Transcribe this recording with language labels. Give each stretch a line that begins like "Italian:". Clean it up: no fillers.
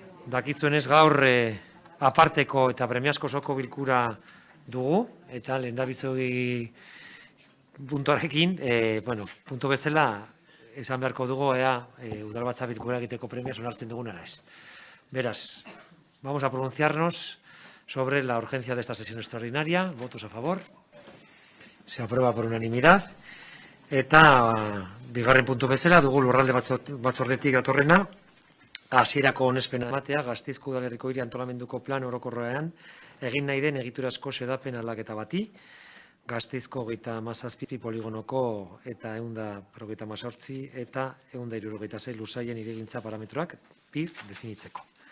Basque: Dakitzuenez gaur aparteko eta premiazko osoko bilkura dugu, eta lehendabizoi puntuarekin, puntu bezala, esan beharko dugu ea udalbatza bilkura egiteko premiaz onartzen dugun ara ez.
Spanish: Beraz, vamos a pronunciarnos sobre la urgencia de esta sesión extraordinaria. Votos a favor. Se aprueba por unanimidad.
Basque: Eta bigarren puntu bezala dugu lurralde batzordetik datorrena, hasierako onespena ematea Gasteizko udalerriko hiri antolamenduko plan orokorrean egin nahi den egiturazko xedapen aldaketa bati, Gasteizko 37 poligonoko eta 158 eta 176 lursaien hirigintza parametroak PIR definitzeko.